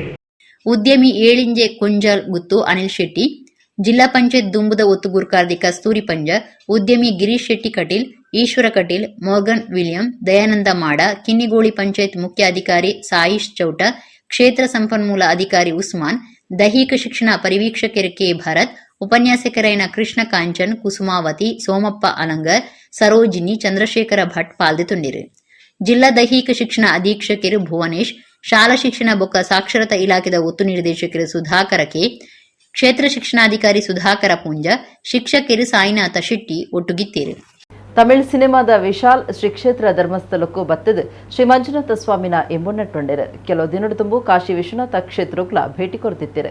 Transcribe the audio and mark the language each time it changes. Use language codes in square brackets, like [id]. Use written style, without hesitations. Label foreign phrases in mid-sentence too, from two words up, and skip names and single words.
[tcy] ಉದ್ಯಮಿ ಏಳಿಂಜೆ ಕುಂಜಲ್ ಗುತ್ತು ಅನಿಲ್ ಶೆಟ್ಟಿ, ಜಿಲ್ಲಾ ಪಂಚಾಯತ್ ದುಂಬುದ ಒತ್ತು ಗುರ್ಕಾರ್ದಿ ಕಸ್ತೂರಿ ಪಂಜ, ಉದ್ಯಮಿ ಗಿರೀಶ್ ಶೆಟ್ಟಿ ಕಟೀಲ್, ಈಶ್ವರ ಕಟೀಲ್, ಮೋರ್ಗನ್ ವಿಲಿಯಂ, ದಯಾನಂದ ಮಾಡ, ಕಿನ್ನಿಗೋಳಿ ಪಂಚಾಯತ್ ಮುಖ್ಯ ಅಧಿಕಾರಿ ಸಾಯಿಶ್ ಚೌಟ, ಕ್ಷೇತ್ರ ಸಂಪನ್ಮೂಲ ಅಧಿಕಾರಿ ಉಸ್ಮಾನ್, ದೈಹಿಕ ಶಿಕ್ಷಣ ಪರಿವೀಕ್ಷಕರ ಕೆ ಭರತ್, ಉಪನ್ಯಾಸಕರಾಯನ ಕೃಷ್ಣ ಕಾಂಚನ್, ಕುಸುಮಾವತಿ, ಸೋಮಪ್ಪ ಅಲಂಗರ್, ಸರೋಜಿನಿ, ಚಂದ್ರಶೇಖರ ಭಟ್ ಪಾಲ್ದೆತುಂಡಿರು. ಜಿಲ್ಲಾ ದೈಹಿಕ ಶಿಕ್ಷಣ ಅಧೀಕ್ಷಕರು ಭುವನೇಶ್, ಶಾಲಾ ಶಿಕ್ಷಣ ಬೊಕ್ಕ ಸಾಕ್ಷರತಾ ಇಲಾಖೆದ ಒತ್ತು ನಿರ್ದೇಶಕರು ಸುಧಾಕರ ಕೆ, ಕ್ಷೇತ್ರ ಶಿಕ್ಷಣಾಧಿಕಾರಿ ಸುಧಾಕರ ಪುಂಜ, ಶಿಕ್ಷಕರು ಸಾಯಿನಾಥ ಶೆಟ್ಟಿ ಒಟ್ಟುಗಿತ್ತೇರು. ತಮಿಳ್ ಸಿನಿಮಾದ ವಿಶಾಲ್ ಶ್ರೀ ಕ್ಷೇತ್ರ ಧರ್ಮಸ್ಥಳಕ್ಕೂ ಬತ್ತದು ಶ್ರೀ ಮಂಜುನಾಥ ಸ್ವಾಮಿನ ಎಂಬುನಟ್ಟೊಂಡೆರು ಕೆಲವು ದಿನದ ತುಂಬು ಕಾಶಿ ವಿಶ್ವನಾಥ ಕ್ಷೇತ್ರಕ್ಕೂ ಭೇಟಿ ಕೊಡ್ತಿತ್ತಿರು.